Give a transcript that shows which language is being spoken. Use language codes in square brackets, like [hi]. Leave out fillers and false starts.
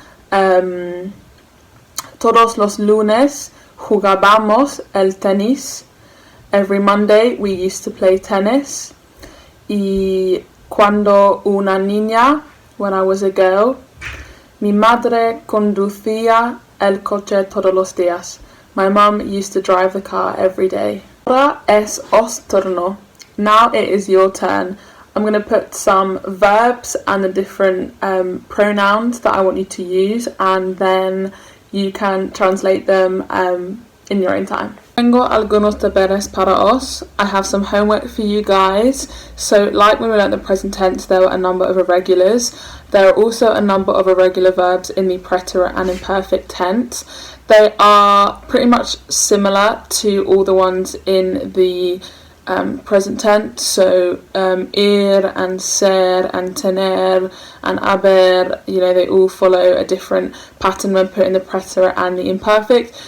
[es] Todos los lunes jugábamos el tenis. [en] Every Monday we used to play tennis. [es] Y cuando una niña, [en] when I was a girl, [es] mi madre conducía el coche todos los días. [en] My mum used to drive the car every day. [es] Ahora es os turno. [en] Now it is your turn. I'm going to put some verbs and the different pronouns that I want you to use, and then you can translate them in your own time. [es] Tengo algunos deberes para os. [en] I have some homework for you guys. So like when we learned the present tense, there were a number of irregulars. There are also a number of irregular verbs in the preterite and imperfect tense. They are pretty much similar to all the ones in the present tense, so ir and ser and tener and haber, they all follow a different pattern when put in the preterite and the imperfect.